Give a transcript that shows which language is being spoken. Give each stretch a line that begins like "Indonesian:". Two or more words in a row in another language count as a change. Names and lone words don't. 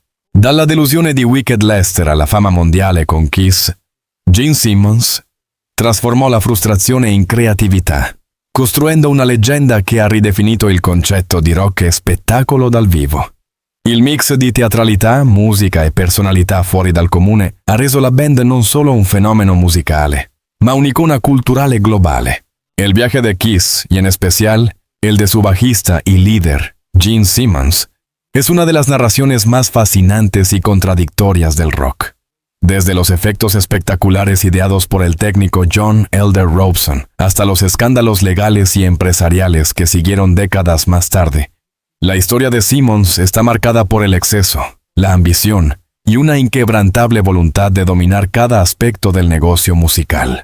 Italian: Dalla delusione di Wicked Lester alla fama mondiale con Kiss, Gene Simmons trasformò la frustrazione in creatività, costruendo una leggenda che ha ridefinito il concetto di rock e spettacolo dal vivo. Il mix di teatralità, musica e personalità fuori dal comune ha reso la band non solo un fenomeno musicale, ma un'icona culturale globale.
Spanish: El viaje de Kiss, y en especial el de su bajista y líder, Gene Simmons, es una de las narraciones más fascinantes y contradictorias del rock. Desde los efectos espectaculares ideados por el técnico John Elder Robson hasta los escándalos legales y empresariales que siguieron décadas más tarde, la historia de Simmons está marcada por el exceso, la ambición y una inquebrantable voluntad de dominar cada aspecto del negocio musical.